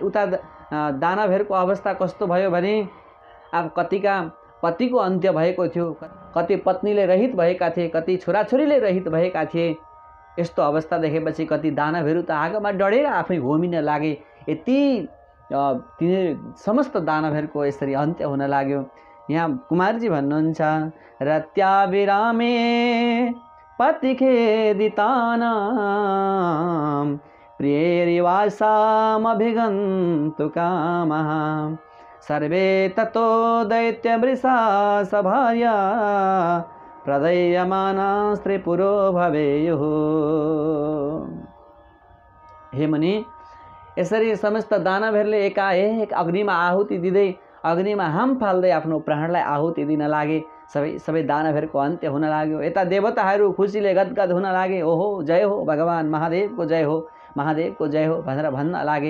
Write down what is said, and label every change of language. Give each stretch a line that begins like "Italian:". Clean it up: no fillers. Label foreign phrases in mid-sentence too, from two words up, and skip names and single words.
Nepali: उता दानवहरूको अवस्था कस्तो भयो भने अब कतिका पतिको अन्त्य भएको थियो, कति पत्नीले रहित भएका थिए, कति छोराछोरीले रहित भएका थिए। यस्तो अवस्था देखेपछि कति दानवहरू त आगोमा डढेर आफै होमिन लागे। यति तिनीहरू समस्त दानवहरूको यसरी अन्त्य हुन लाग्यो। यहाँ कुमारजी भन्नुहुन्छ,
Sanskrit: रत्याभिरामे पतिखेदितानां प्रियैरिवासामभिगन्तु कामः सर्वे ततो दैत्यवृषा सभार्या प्रदयमानास्त्रिपुरो भवेयुः।
Nepali: हे मुनि, यसरी समस्त दानवहरूले एकाएक अग्निमा आहुति दिँदै, अग्निमा हाम फाल्दै आफ्नो प्राणलाई आहुति दिन लागे। सबै दानवहरूको अन्त्य हुन लाग्यो। यता देवताहरू खुसीले गदगद हुन लागे। ओहो, जय हो भगवान महादेवको जय हो, महादेवको जय हो भनेर भन्न लागे।